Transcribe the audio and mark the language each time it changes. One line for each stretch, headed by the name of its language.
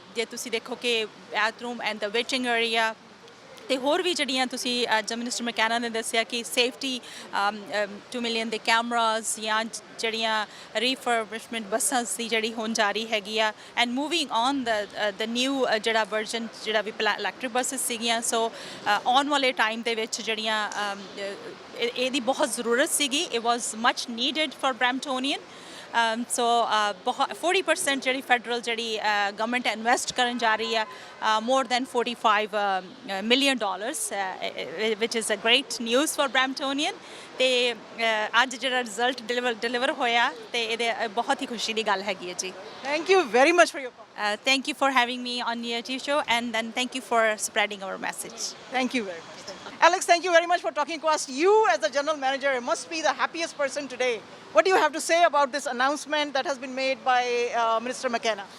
Punjabi: ਜੇ ਤੁਸੀਂ ਦੇਖੋ ਕਿ bathroom and the waiting area ਤੇ ਹੋਰ ਵੀ ਜਿਹੜੀਆਂ ਤੁਸੀਂ ਅੱਜ ਮਿਨਿਸਟਰ ਮਕੈਨਾ ਨੇ ਦੱਸਿਆ ਕਿ ਸੇਫਟੀ 2 ਮਿਲੀਅਨ ਦੇ ਕੈਮਰਾਜ਼ ਜਾਂ ਜਿਹੜੀਆਂ ਰੀਫਰਬਿਸ਼ਮੈਂਟ ਬੱਸਾਂ ਦੀ ਜਿਹੜੀ ਹੋਣ ਜਾ ਰਹੀ ਹੈਗੀ ਆ,
English: and moving on the new
Punjabi: ਜਿਹੜਾ ਵਰਜ਼ਨ ਜਿਹੜਾ ਵੀ ਇਲੈਕਟ੍ਰਿਕ ਬੱਸਿਸ ਸੀਗੀਆਂ। ਸੋ ਆਉਣ ਵਾਲੇ ਟਾਈਮ ਦੇ ਵਿੱਚ ਜਿਹੜੀਆਂ ਇਹਦੀ ਬਹੁਤ ਜ਼ਰੂਰਤ ਸੀਗੀ,
English: It was much needed for Bramptonian.
Punjabi: ਸੋ 40% ਜਿਹੜੀ ਫੈਡਰਲ ਜਿਹੜੀ ਗਵਰਨਮੈਂਟ ਇਨਵੈਸਟ ਕਰਨ ਜਾ ਰਹੀ ਆ,
English: more than $45 million, which is a great news for Bramptonian.
Punjabi: ਤੇ ਅੱਜ ਜਿਹੜਾ ਰਿਜ਼ਲਟ ਡਿਲੀਵਰ ਹੋਇਆ ਤੇ ਇਹਦੇ ਬਹੁਤ ਹੀ ਖੁਸ਼ੀ ਦੀ ਗੱਲ ਹੈਗੀ ਹੈ ਜੀ।
English: Thank you very much for your comment. Thank you for having me on your TV show, and then thank you for spreading our message. Thank you very much. Alex, thank you very much for talking to us. You as the general manager must be the happiest person today. What do you have to say about this announcement that has been made by Minister McKenna?